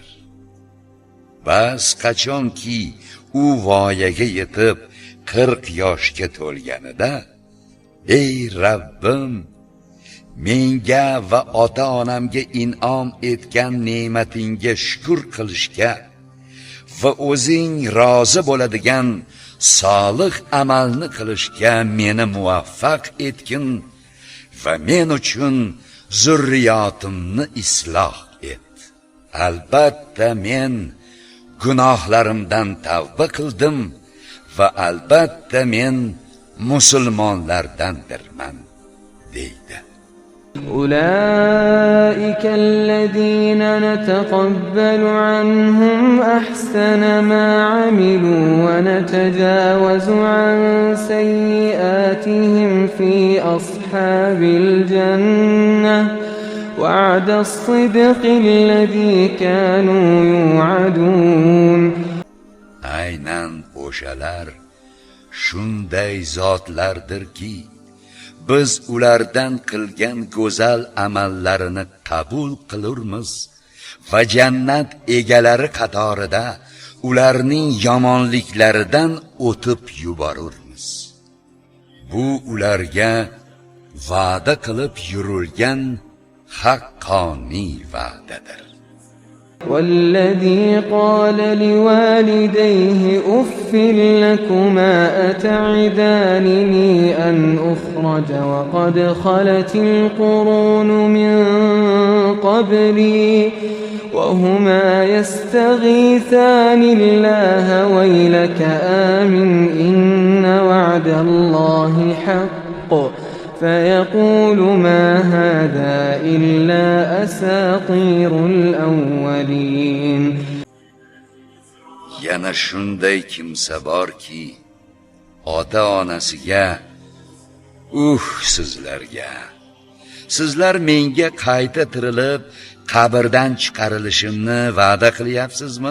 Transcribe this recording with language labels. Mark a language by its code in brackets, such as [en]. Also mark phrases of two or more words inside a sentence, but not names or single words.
[uz] Bas qachonki u voyaga yetib 40 yoshga to'lganida, ey Rabbim, menga va ota-onamga in'om etgan ne'matingga shukr qilishga va o'zing rozi bo'ladigan solih amalni qilishga meni muvaffaq etgin va men uchun zurriyotimni isloh et. Albatta men gunohlarimdan tavba qildim va albatta men musulmonlardandirman deydi. [ar] أولئك الذين نتقبل عنهم أحسن ما عملوا ونتجاوز عن سيئاتهم في أصحاب الجنة وعد الصدق الذي كانوا يوعدون. [uz] Aynan o'shalar shunday zotlardirki, biz ulardan qilgan go'zal amallarini qabul qilurmiz va jannat egalari qatorida ularning yomonliklaridan o'tib yuborurmiz. Bu ularga va'da qilib yurilgan haqqoniy va'dadir. [ar] والذي قال لوالديه أف لكما أتعدانني أن أخرج وقد خلت القرون من قبلي وهما يستغيثان الله ويلك آمن إن وعد الله حق فيقول ما هذا إلا أساطير الأولين. [uz] Yana shunday kimsa borki, ota-onasiga sizlar menga qayta tirilib qabrdan chiqarilishimni va'da qilyapsizmi?